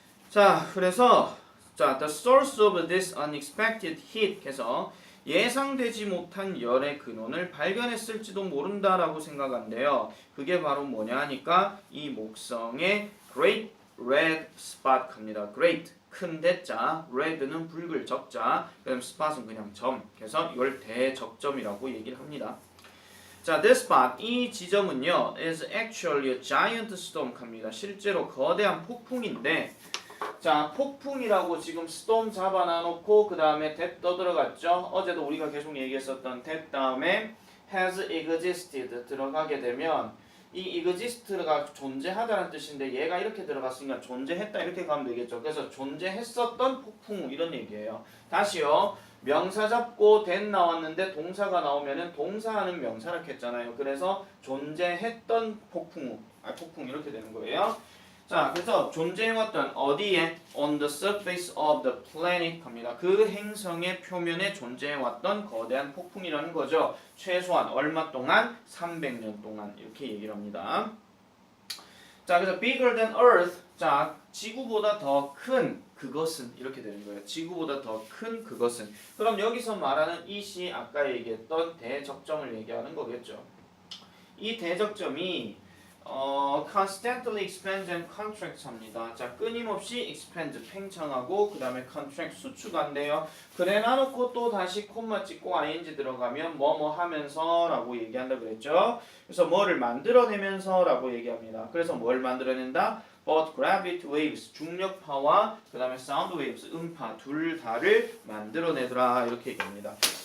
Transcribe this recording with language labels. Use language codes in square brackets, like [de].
[ko] 자, 그래서 자, [en] the source of this unexpected heat [ko] 해서 예상되지 못한 열의 근원을 발견했을지도 모른다라고 생각한대요. 그게 바로 뭐냐 하니까 이 목성의 Great Red Spot 갑니다. Great 큰 대자, red는 붉을 적자, 그다음 spot은 그냥 점. 그래서 이걸 대적점이라고 얘기를 합니다. [en] 자, this spot [ko] 이 지점은요 [en] is actually a giant storm [ko] 갑니다. 실제로 거대한 폭풍인데. 자, 폭풍이라고 지금 storm 잡아놔놓고 그 다음에 that 떠들어갔죠. 어제도 우리가 계속 얘기했었던 that 다음에 [en] has existed [ko] 들어가게 되면 이 exist가 존재하다는 뜻인데 얘가 이렇게 들어갔으니까 존재했다 이렇게 가면 되겠죠. 그래서 존재했었던 폭풍 이런 얘기예요. 다시요. 명사 잡고 that 나왔는데 동사가 나오면은 동사하는 명사라 했잖아요. 그래서 존재했던 폭풍 이렇게 되는 거예요. 자, 그래서 존재해왔던 어디에? [en] On the surface of the planet [ko] 합니다. 그 행성의 표면에 존재해왔던 거대한 폭풍이라는 거죠. 최소한 얼마 동안? 300년 동안 이렇게 얘기를 합니다. [en] 자, 그래서 bigger than Earth. [ko] 자, 지구보다 더 큰 그것은 이렇게 되는 거예요. 지구보다 더 큰 그것은. 그럼 여기서 말하는 이시 아까 얘기했던 대적점을 얘기하는 거겠죠. [en] 이 대적점이 constantly expands and contracts [ko] 합니다. 자, 끊임없이 expand, 팽창하고 그 다음에 contract, 수축한대요. 그래 놔놓고 또 다시 콤마 찍고 ing 들어가면 뭐뭐 하면서 라고 얘기한다 그랬죠. 그래서 뭐를 만들어내면서 라고 얘기합니다. 그래서 뭘 만들어낸다? [en] Both gravity waves, [ko] 중력파와 그 다음에 [en] sound waves, [ko] 음파 둘 다를 만들어내더라 이렇게 얘기합니다.